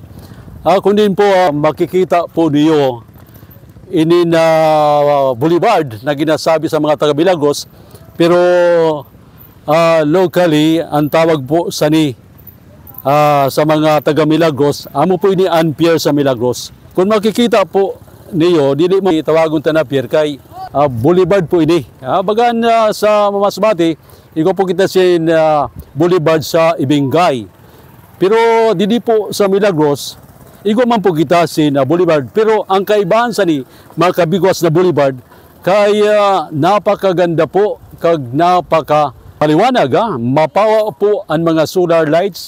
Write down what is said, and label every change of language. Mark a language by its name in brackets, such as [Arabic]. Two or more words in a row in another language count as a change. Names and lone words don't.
[Masbatenyo] Kung din po makikita po niyo ini na Boulevard na ginasabi sa mga taga Milagros, pero locally ang tawag po sa sa mga taga Milagros, amo po ini Anpier sa Milagros. Kung makikita po niyo, dili mo tawagon ta na pier kay Boulevard po ini. Bagan sa Masbate, iko po kita sin Boulevard sa Ibingay. Pero dili po sa Milagros, iko man po kita sin Boulevard. Pero ang kaibahan sa mga kabigwas na Boulevard kay napakaganda po kag napakapaliwanag, mapawa po ang mga [English] solar lights.